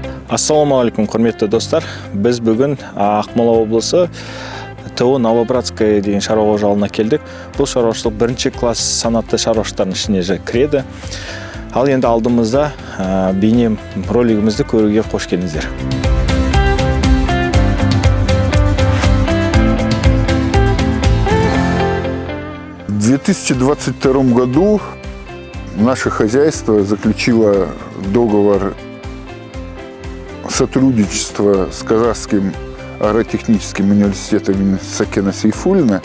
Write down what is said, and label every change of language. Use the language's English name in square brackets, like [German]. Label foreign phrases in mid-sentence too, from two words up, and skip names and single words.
[Arabic] السلام عليكم, [Kazakh] құрметті достар. Біз бүгін Ақмола облысы ТО Новобратская деген шаруа қожалығына келдік. Бұл шаруашылық бірінші класс санатты шаруашылықтардың ішіне кіреді. Ал енді алдымызда бейне ролигімізді көруге қош келдіңіздер. [Russian] В 2022 году наше хозяйство заключило договор сотрудничества с Казахским агротехническим университетом Сакена Сейфуллина.